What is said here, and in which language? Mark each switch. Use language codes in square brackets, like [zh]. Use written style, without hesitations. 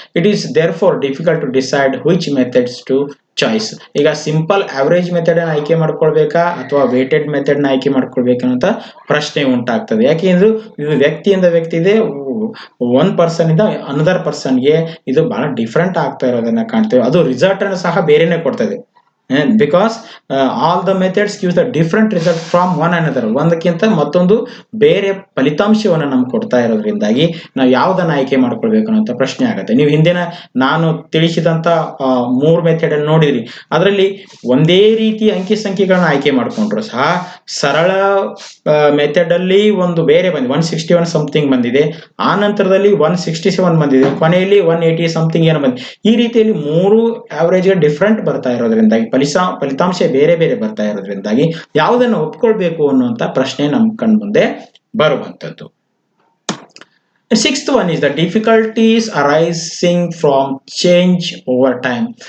[en] It is therefore difficult to decide which methods to choice. [kn] ಈಗ simple average method ಆಯ್ಕೆ ಮಾಡ್ಕೊಳ್ಬೇಕಾ ಅಥವಾ weighted method ನ ಆಯ್ಕೆ ಮಾಡ್ಕೊಳ್ಬೇಕಂತ ಪ್ರಶ್ನೆ ಉಂಟಾಗ್ತದೆ. ಯಾಕೆಂದ್ರೆ ಇದು ವ್ಯಕ್ತಿಯಿಂದ ವ್ಯಕ್ತಿ ಇದೆ, ಒನ್ ಪರ್ಸನ್ ಇಂದ ಅನದರ್ ಪರ್ಸನ್ಗೆ ಇದು ಬಹಳ ಡಿಫ್ರೆಂಟ್ ಆಗ್ತಾ ಇರೋದನ್ನ ಕಾಣ್ತೇವೆ. ಅದು ರಿಸಲ್ಟ್ ಅನ್ನು ಸಹ ಬೇರೆನೆ ಕೊಡ್ತದೆ. [en] because all the methods gives the different result from one another, [kn] ಒಂದಕ್ಕಿಂತ ಮತ್ತೊಂದು ಬೇರೆ ಫಲಿತಾಂಶವನ್ನು ನಮ್ಗೆ ಕೊಡ್ತಾ ಇರೋದ್ರಿಂದಾಗಿ ನಾವು ಯಾವ್ದನ್ನ ಆಯ್ಕೆ ಮಾಡ್ಕೊಳ್ಬೇಕು ಅನ್ನೋ ಪ್ರಶ್ನೆ ಆಗುತ್ತೆ. ನೀವು ಹಿಂದಿನ ನಾನು ತಿಳಿಸಿದಂತ 3 ಮೆಥಡ್ ಅನ್ನು ನೋಡಿದ್ರಿ, ಅದರಲ್ಲಿ ಒಂದೇ ರೀತಿ ಅಂಕಿ ಸಂಖ್ಯೆಗಳನ್ನ ಆಯ್ಕೆ ಮಾಡ್ಕೊಂಡ್ರು ಸಹ ಸರಳ ಮೆಥಡ್ ಅಲ್ಲಿ ಒಂದು ಬೇರೆ ಬಂದಿದೆ, 161 ಸಮಥಿಂಗ್ ಬಂದಿದೆ, ಆ ನಂತರದಲ್ಲಿ 167 ಬಂದಿದೆ, ಕೊನೆಯಲ್ಲಿ 180 ಸಮಥಿಂಗ್ ಏನೋ ಬಂದಿದೆ. ಈ ರೀತಿಯಲ್ಲಿ 3 ಆವರೇಜ್ ಡಿಫ್ರೆಂಟ್ ಬರ್ತಾ ಇರೋದ್ರಿಂದಾಗಿ ಫಲಿತಾಂಶ ಬೇರೆ ಬೇರೆ ಬರ್ತಾ ಇರೋದ್ರಿಂದಾಗಿ ಯಾವುದನ್ನು ಒಪ್ಕೊಳ್ಬೇಕು ಅನ್ನುವಂತ ಪ್ರಶ್ನೆ ನಮ್ ಕಣ್ ಮುಂದೆ ಬರುವಂತದ್ದು. [en] Sixth one is the difficulties arising from change over time.